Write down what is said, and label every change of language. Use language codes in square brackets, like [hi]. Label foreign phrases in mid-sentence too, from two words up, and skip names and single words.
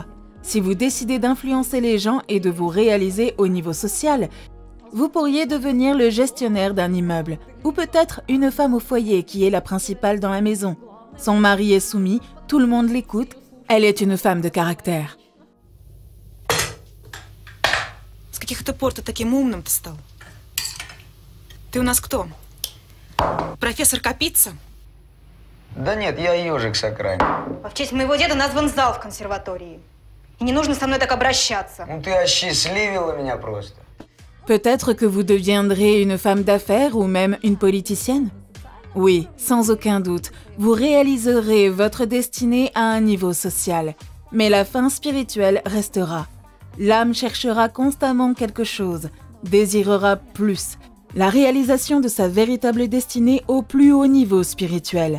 [fr] Si vous décidez d'influencer les gens et de vous réaliser au niveau social, vous pourriez devenir le gestionnaire d'un immeuble, ou peut-être une femme au foyer qui est la principale dans la maison. Son mari est soumis, tout le monde l'écoute, elle est une femme de caractère. [ru] С каких это пор ты таким умным-то стал? Ты у нас кто? Профессор Капица? Да нет, я ежик с окраины. В честь моего деда назван зал в консерватории. И не нужно со мной так обращаться. Ну ты осчастливила меня просто. [fr] Peut-être que vous deviendrez une femme d'affaires ou même une politicienne? Oui, sans aucun doute, vous réaliserez votre destinée à un niveau social. Mais la fin spirituelle restera. L'âme cherchera constamment quelque chose, désirera plus, la réalisation de sa véritable destinée au plus haut niveau spirituel.